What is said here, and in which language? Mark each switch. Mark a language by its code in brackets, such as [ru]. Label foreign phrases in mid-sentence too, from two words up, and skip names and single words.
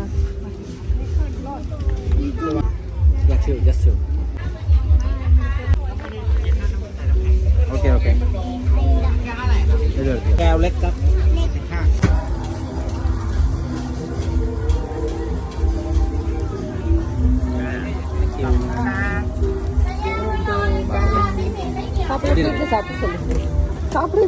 [en] just chill. Okay, okay. [th] แก้วเล็กครับ [ta] சாப்பிட்டு சாப்பிட்டு சொல்லு. சாப்பிடு